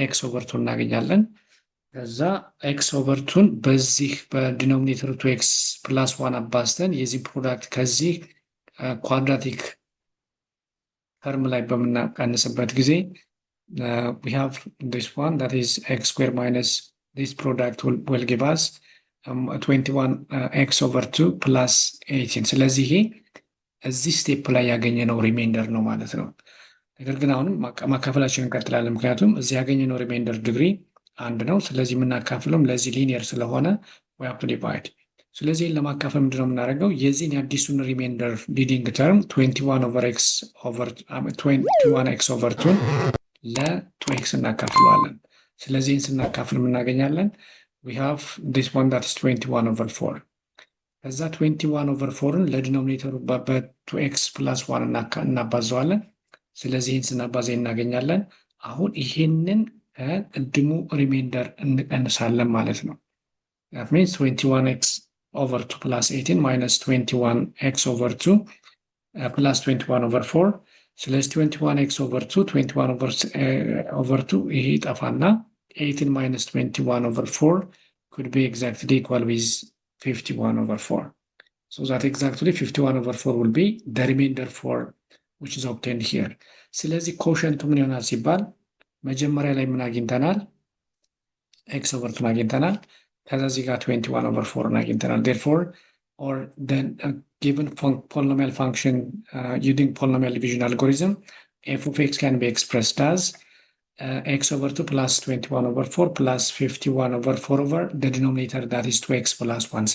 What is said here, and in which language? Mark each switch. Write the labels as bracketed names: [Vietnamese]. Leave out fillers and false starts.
[English] x over 2 [Amharic] እናገኛለን። ከዛ x over 2 በዚህ በዲኖሚኔተሩ 2x plus 1 አባዝተን የዚህ ፕሮዳክት ከዚህ ኳድራቲክ ተርም ላይ በምናቀንስበት ጊዜ [English] we have this one, that is x squared minus this product will give us 21x over 2 plus 18. [Amharic] ስለዚህ ይሄ እዚህ ስቴፕ ላይ ያገኘነው ሪሜንደር ነው ማለት ነው። ነገር ግን አሁንም ማካፈላችንን እንቀጥላለን፣ ምክንያቱም እዚህ ያገኘነው ሪሜንደር ዲግሪ አንድ ነው። ስለዚህ የምናካፍለውም ለዚህ ሊኒየር ስለሆነ [English] we have to divide። [Amharic] ስለዚህ ለማካፈል ምንድነው የምናደርገው? የዚህን የአዲሱን ሪሜንደር ሊዲንግ ተርም 21x over 2 ለ2x እናካፍለዋለን። ስለዚህ ስናካፍል እናገኛለን [English] we have this one, that is 21 over 4። [Amharic] ከዛ 21 over 4ን ለዲኖሚኔተሩ በ2x plus 1 እናባዘዋለን። ስለዚህ ስናባዛ እናገኛለን። አሁን ይሄንን ከቅድሙ ሪሜንደር እንቀንሳለን ማለት ነው። [English] that means 21x over 2 plus 18 minus 21x over 2 plus 21 over 4. [Amharic] ስለዚህ 21x over 2 21 over 2 ይሄ ይጠፋና [English] 18 minus 21 over 4 could be exactly equal with 51 over 4. So that exactly 51 over 4 will be the remainder 4 which is obtained here. [Amharic] ስለዚህ ኮሸንቱ ምን ይሆናል ሲባል መጀመሪያ ላይ ምን አግኝተናል? x over 2 አግኝተናል። ከዛ እዚህ ጋር 21 over 4 አግኝተናል። [English] therefore or then given polynomial function using polynomial division algorithm, f of x can be expressed as x over 2 plus 21 over 4 plus 51 over 4 over the denominator, that is 2x plus 1.